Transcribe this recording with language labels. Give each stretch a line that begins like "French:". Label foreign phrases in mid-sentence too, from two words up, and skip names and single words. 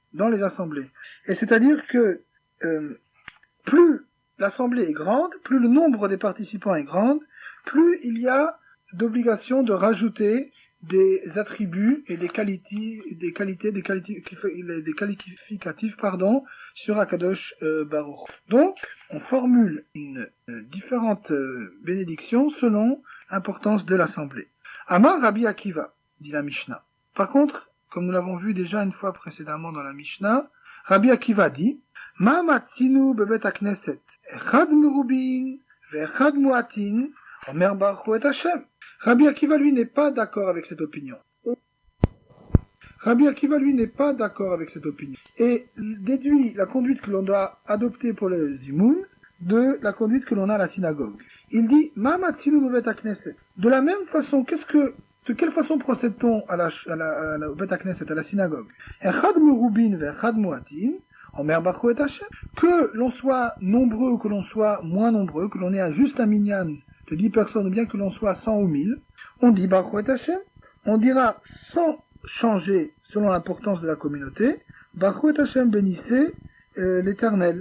French: Et c'est-à-dire que plus l'assemblée est grande, plus le nombre des participants est grand, plus il y a d'obligation de rajouter des attributs et des qualificatifs, sur
Hebrew: הקדוש ברוך.
French: Donc, on formule une différente bénédiction selon l'importance de l'assemblée.
Hebrew: אמר רבי עקיבא,
French: dit la Mishnah. Par contre, comme nous l'avons vu déjà une fois précédemment dans la Mishnah, Rabbi Akiva dit,
Hebrew: מה מצינו בבית הכנסת אחד מרובין ואחד מועטין אומר ברוך את השם.
French: Rabbi Akiva, lui, n'est pas d'accord avec cette opinion. Rabbi Akiva, lui, n'est pas d'accord avec cette opinion. Et déduit la conduite que l'on doit adopter pour le zimoun de la conduite que l'on a à la synagogue. Il dit,
Hebrew: מה מצינו בבית הכנסת.
French: De la même façon, de quelle façon procède-t-on à la
Hebrew: בית הכנסת,
French: à la synagogue?
Hebrew: אחד מרובין ואחד מועטין אומר ברוך את השם.
French: Que l'on soit nombreux ou que l'on soit moins nombreux, que l'on ait juste un minyan de 10 personnes, ou bien que l'on soit 100 ou 1000, on dit
Hebrew: ברוך את השם.
French: On dira sans changer selon l'importance de la communauté,
Hebrew: ברוך את השם,
French: bénissez l'Éternel.